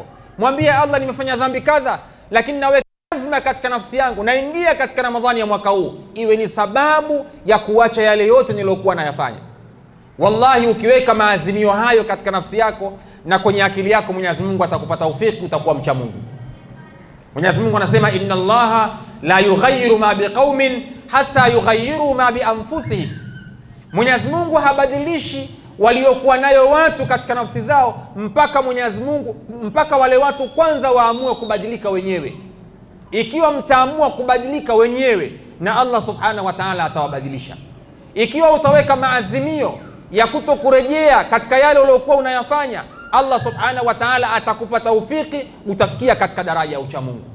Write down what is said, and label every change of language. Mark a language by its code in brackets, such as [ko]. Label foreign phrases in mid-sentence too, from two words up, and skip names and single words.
[sw] Mwambie Allah, nimefanya dhambi kadha, lakini naweka azma katika nafsi yangu, naingia katika Ramadhani ya mwaka huu iwe ni sababu ya kuacha yale yote nilokuwa nayafanya. Wallahi, ukiweka maazimio hayo katika nafsi yako na kwenye akili yako, Mwenyezi Mungu atakupa taufiki, utakuwa mcha Mungu. Mwenyezi Mungu anasema, [ar] إن الله لا يغير ما بقوم حتى يغيروا ما بأنفسهم. [sw] Mwenyezi Mungu habadilishi waliokuwa nayo watu katika nafsi zao mpaka wale watu kwanza waamue kubadilika wenyewe. Ikiwa mtaamua kubadilika wenyewe, na Allah [ar] سبحانه وتعالى [sw] atawabadilisha. Ikiwa utaweka maazimio ya kutokurejea katika yale uliokuwa unayafanya, Allah [ar] سبحانه وتعالى [sw] atakupa taufiki, utafikia katika daraja ya ucha Mungu.